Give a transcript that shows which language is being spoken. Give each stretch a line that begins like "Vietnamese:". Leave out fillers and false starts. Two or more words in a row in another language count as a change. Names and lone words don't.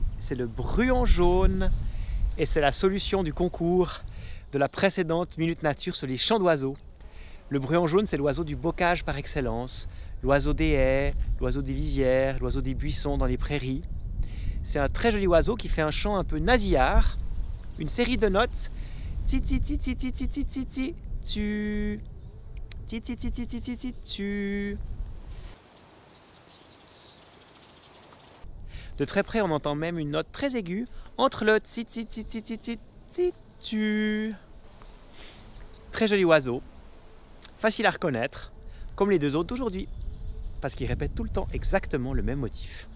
French: C'est le bruant jaune et c'est la solution du concours de la précédente Minute Nature sur les chants d'oiseaux. Le bruant jaune, c'est l'oiseau du bocage par excellence. L'oiseau des haies, l'oiseau des lisières, l'oiseau des buissons dans les prairies. C'est un très joli oiseau qui fait un chant un peu nasillard. Une série de notes. Ti ti ti ti ti ti ti ti ti tu. Ti ti ti ti ti ti ti tu. De très près, on entend même une note très aiguë entre le ti ti ti ti ti ti ti tu. Très joli oiseau, facile à reconnaître, comme les deux autres d'aujourd'hui, parce qu'il répète tout le temps exactement le même motif.